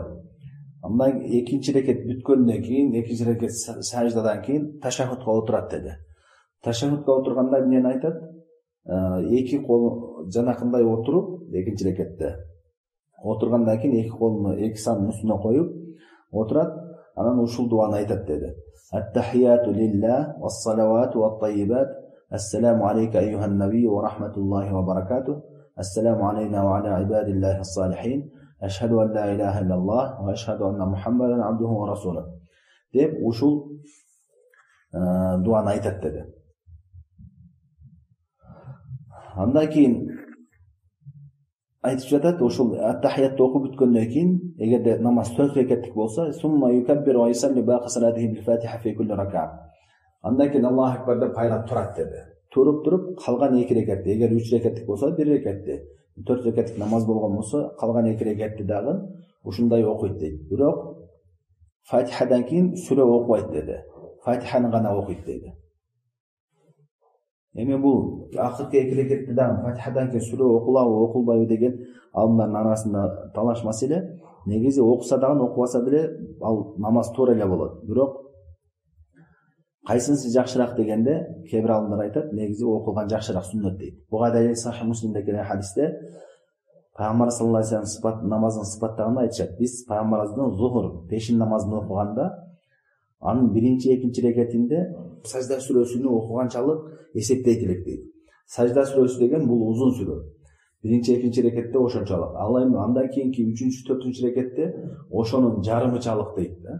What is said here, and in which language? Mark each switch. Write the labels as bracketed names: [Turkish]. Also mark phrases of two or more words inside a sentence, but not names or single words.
[Kyrgyz] Андан экинчи рекет бүткөндөн кийин, экинчи рекет саждадан кийин ташаххудка отурат деди. Ташаххудка отурганда эмнени айтат? Эки кол жанакындай отуруп, экинчи рекетте отургандан кийин эки колуну эки сандын үстүнө коюп отурат, анан ушул дуаны айтат деди. [Arabic] التحيات لله والصلوات والطيبات. السلام عليك أيها النبي ورحمة الله وبركاته. السلام علينا وعلى عباد الله الصالحين. أشهد أن لا إله إلا الله وأشهد أن محمدا عبده ورسوله. [Kyrgyz] Деп ушул дуаны айтат деди. Андан кийин айтып жатат, ушул ат-тахиятты окуп бүткөндөн кийин, эгерде намаз 4 рекеттик болсо, [Arabic] ثم يكبر ويصلي باقي صلاته بالفاتحة في كل ركعة. [Kyrgyz] Андан кийин [Arabic] الله أكبر [Kyrgyz] деп кайра турат деди. Туруп калган 2 рекетти, эгер 3 рекеттик болсо 1 рекетти, 4 рекеттик намаз болгон болсо калган 2 рекетти дагы ушундай окуйт дейт. Бирок Фатихадан кийин сүрө окубайт деди. Фатиханы гана окуйт дейди. Эми бул акыркы 2 рекетти дагы Фатихадан кийин сүрө окулабы, окулбайбы деген алымдардын арасында талаш маселе. Негизи окуса дагы окубаса деле ал намаз туура эле болот. Бирок кайсынысы жакшыраак дегенде кээ бир алымдар айтат, негизи окулган жакшыраак сүннөт дейт. Буга далил Сахih Муслимде келген хадисте Пайгамбар [Arabic] صلى الله عليه وسلم [Kyrgyz] намазын сыпаттаганда айтышат. Биз Пайгамбарыбыздын зухур, пешин намазын окуганда анын биринчи, экинчи рекетинде сажда сүрөсүнү окуганчалык эсептейт элек дейт. Сажда сүрөсү деген бул узун сүрө. Биринчи, экинчи рекетте ошончалык. Ал эми андан кийинки 3-4 рекетте ошонун жарымычалык дейт да.